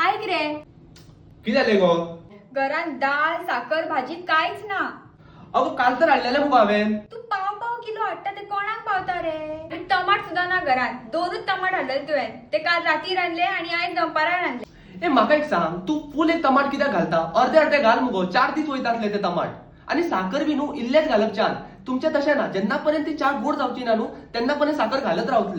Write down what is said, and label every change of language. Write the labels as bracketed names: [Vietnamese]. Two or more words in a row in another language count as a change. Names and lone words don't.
[Konkani] रे? किती झाले गो? घरात डाळ साखर भाजी काहीच ना. अगो काल तर आणलेले मुगो हांवेन. तू पाव किलो हाडटा ते कोणाक पावता रे? आणि टमाट सुद्धा ना घरात. 2च टमाट हाडले तुवें. ते काल राती रांदले आणि आयज दनपारां रांदले. ए म्हाका एक सांग, तू फुल एक टमाट कित्याक घालता? अर्धे अर्धे घाल मुगो, 4 दीस वयतातले ते टमाट. आणि साखर बी न्हू इल्लेच घालप च्यान. तुमचे तशें ना, जेन्ना पर्यंत ती च्या गोड जावची ना न्हू तेन्ना पर्यंत साखर घालत रावतले.